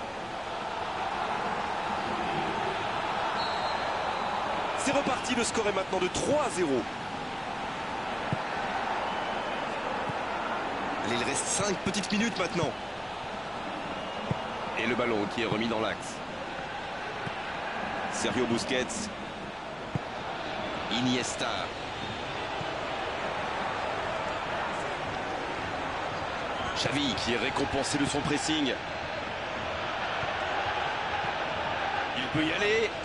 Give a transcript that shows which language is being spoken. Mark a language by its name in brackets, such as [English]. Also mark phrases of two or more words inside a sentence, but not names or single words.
[French] C'est reparti, le score est maintenant de 3-0. Allez, il reste 5 petites minutes maintenant. Et le ballon qui est remis dans l'axe. Sergio Busquets. Iniesta. Xavi qui est récompensé de son pressing. Il peut y aller.